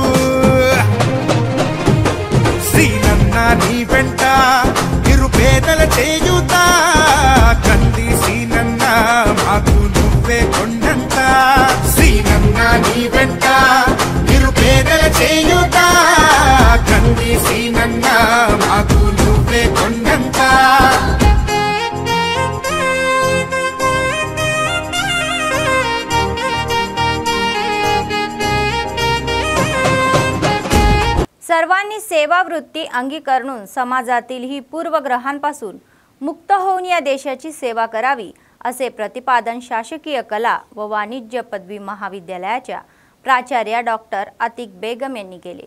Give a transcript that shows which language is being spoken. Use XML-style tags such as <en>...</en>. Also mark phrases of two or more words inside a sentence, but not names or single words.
<te>సీనన్నా నీ వెంట నిరుపేదల చేయుత కంది సీనన్నా మాకు నువ్వే కొండంత సీనన్నా నీ వెంట నిరుపేదల చేయుత కంది సీనన్నా మాకు నువ్వే కొండంత</te> <mr>सर्वांनी सेवावृत्ती अंगीकरून समाजातील ही पूर्वग्रहांपासून मुक्त होऊन या देशाची सेवा करावी असे प्रतिपादन शासकीय कला व वाणिज्य पदवी महाविद्यालयाच्या प्राचार्य डॉक्टर अतिक बेगम यांनी केले।</mr>